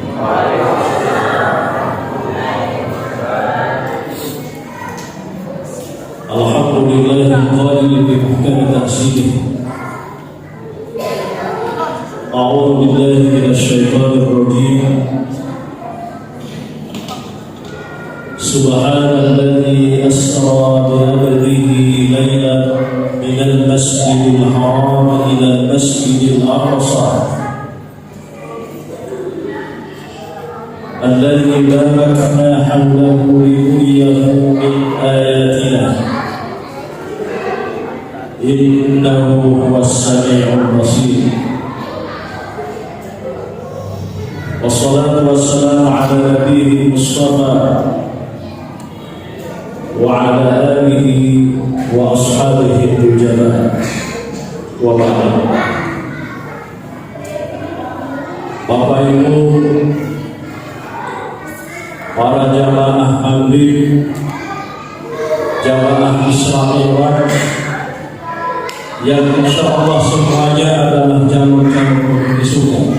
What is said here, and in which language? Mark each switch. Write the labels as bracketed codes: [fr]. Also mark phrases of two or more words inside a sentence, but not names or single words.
[ar] الحمد لله القائل بمحكم تنزيله. أعوذ بالله من الشيطان الرجيم. سبحان الذي أسرى بعبده ليلا من المسجد الحرام إلى المسجد الأقصى الذي باركنا حوله لنريه من آياتنا إنه هو السميع البصير. والصلاة والسلام على النبي المصطفى وعلى آله وأصحابه الجماعة وبعد. [id] Bapak Ibu para jamaah maghrib, jamaah Isra yang [ar] إن شاء الله [id] semuanya adalah jamu-jamu penghuni surga.